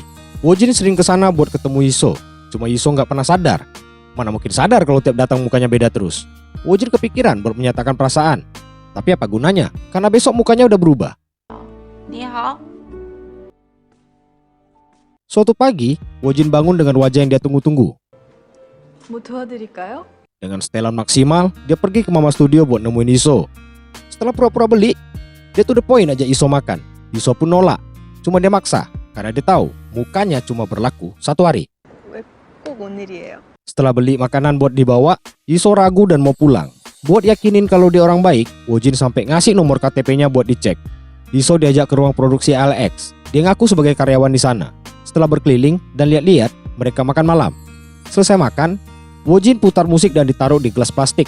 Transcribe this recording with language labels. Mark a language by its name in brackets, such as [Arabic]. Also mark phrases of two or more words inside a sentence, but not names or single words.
[Indonesian] Wojin sering ke sana buat ketemu Yiso. Cuma Yiso nggak pernah sadar. Mana mungkin sadar kalau tiap datang mukanya beda terus. Wojin kepikiran buat menyatakan perasaan. Tapi apa gunanya? Karena besok mukanya udah berubah. [Chinese] 你好. [Indonesian] Suatu pagi, Wojin bangun dengan wajah yang dia tunggu-tunggu. [Korean] 뭐 도와드릴까요? [Indonesian] Dengan setelan maksimal, dia pergi ke Mama Studio buat nemuin Iso. Setelah pura-pura beli, dia [English] to the point [Indonesian] aja Iso makan. Iso pun nolak. Cuma dia maksa, karena dia tahu mukanya cuma berlaku 1 hari. [Korean] 왜 꼭 오늘이에요? [Indonesian] Setelah beli makanan buat dibawa, Iso ragu dan mau pulang. Buat yakinin kalau dia orang baik, Wojin sampai ngasih nomor KTP-nya buat dicek. Iso diajak ke ruang produksi ALX. Dia ngaku sebagai karyawan di sana. Setelah berkeliling dan lihat-lihat, mereka makan malam. Selesai makan, Wojin putar musik dan ditaruh di gelas plastik.